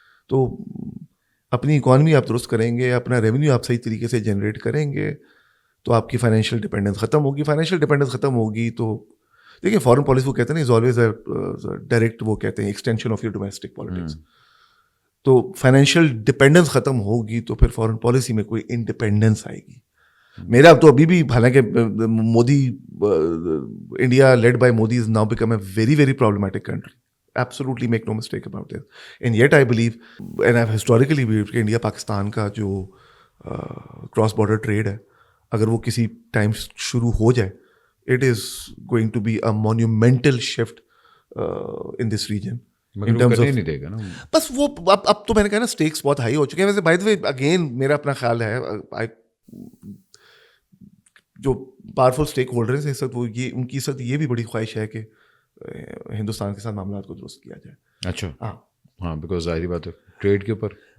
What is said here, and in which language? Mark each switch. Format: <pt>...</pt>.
<ur>تو اپنی اکانومی آپ درست کریں گے, اپنا ریونیو آپ صحیح طریقے سے جنریٹ کریں گے, تو آپ کی فائنینشیل ڈپینڈنس ختم ہوگی. فائنینشیل ڈپینڈنس ختم ہوگی تو دیکھیں فارن پالیسی وہ کہتے ہیں</ur> <en>is always a direct,</en> <ur>وہ کہتے ہیں</ur> <en>Extension of your domestic politics.</en> <ur>تو فائنینشیل ڈپینڈنس ختم ہوگی تو پھر فارن پالیسی میں کوئی انڈیپینڈنس آئے گی. میرا تو ابھی بھی, حالانکہ</ur> <en>Modi, India led by Modi is now become a very very problematic country. Absolutely make no mistake about it. And yet I believe, and I've historically believed</en> <ur>کہ انڈیا پاکستان کا جو کراس بارڈر ٹریڈ ہے, اگر وہ کسی ٹائم شروع ہو جائے,</ur> <en>it is going to be a monumental shift in this region.</en> <ur>مگر وہ کرنے نہیں دے گا نا. بس وہ اب تو میں نے کہا نا اسٹیکس بہت ہائی ہو چکے ہیں. ویسے</ur> <en>by the way</en> <ur>اگین میرا اپنا خیال ہے, جو پاورفل اسٹیک ہولڈرز ہیں اس وقت, وہ یہ ان کی اس وقت یہ بھی بڑی خواہش ہے کہ ہندوستان کے ساتھ معاملات کو درست کیا جائے. اچھا, ہاں بیکاز ظاہری بات ہے ٹریڈ کے اوپر</ur>